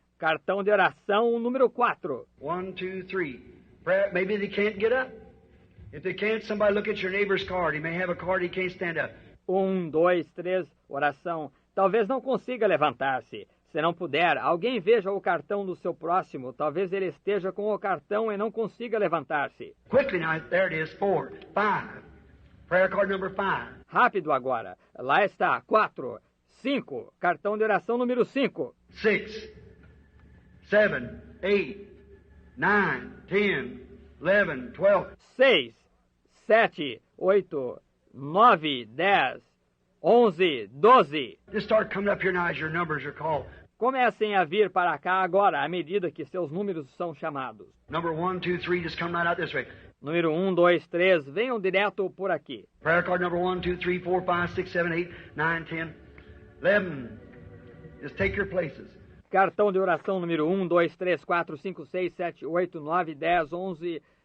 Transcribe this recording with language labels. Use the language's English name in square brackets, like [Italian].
[Portuguese] Cartão de oração número 4. [English] 1, 2, 3. Maybe they can't get up. If they can't, somebody look at your neighbor's card. He may have a card he can't stand up. [Portuguese] 1, 2, 3, oração. Talvez não consiga levantar-se. Se não puder, alguém veja o cartão do seu próximo. Talvez ele esteja com o cartão e não consiga levantar-se. [English] Quickly now, there it is, 4, 5. Prayer card number 5. [Portuguese] Rápido agora. Lá está, 4, 5. Cartão de oração número 5. [English] 6, 7, 8, 9, 10, 11, 12. [Portuguese] 6, 7, 8, 9, 10, 11, 12. [English] Just start coming up here now as your numbers are called. [Portuguese] Comecem a vir para cá agora, à medida que seus números são chamados. [English] Number 1, 2, 3, just come right out this way. [Portuguese] Número 1, 2, 3, venham direto por aqui. [English] Prayer card number 1, 2, 3, 4, 5, 6, 7, 8, 9, 10, 11. Just take your places. [Portuguese] Cartão de oração número 1, 2, 3, 4, 5, 6, 7, 8, 9, 10, 11.